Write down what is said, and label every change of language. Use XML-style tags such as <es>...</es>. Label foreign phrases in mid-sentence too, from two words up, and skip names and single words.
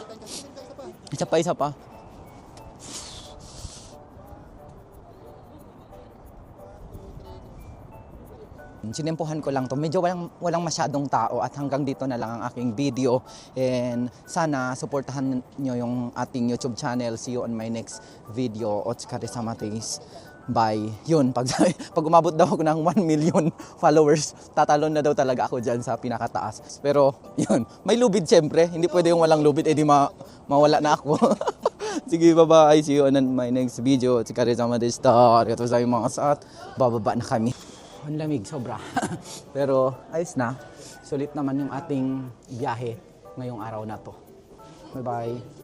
<tl>Isa pa. Sinempohan ko lang to. Medyo walang masyadong tao at hanggang dito na lang ang aking video. And sana suportahan nyo yung ating YouTube channel.</tl> <en>See you on my next video.</en> <ja>お疲れ様です.</ja> <en>Bye.</en> <tl>Yun, pag umabot daw ako ng 1 million followers, tatalon na daw talaga ako dyan sa pinakataas. Pero, yun, may lubid syempre. Hindi pwede yung walang lubid, edi mawala na ako. Sige,</tl> <en>bye-bye. See you on my next video.</en> <ja>お疲れ様です.</ja> <tl>Ito sa mga saat. Bababa na kami. Ang lamig, sobra. Pero, ayos na. Sulit naman yung ating biyahe ngayong araw na to.</tl> <en>Bye-bye.</en>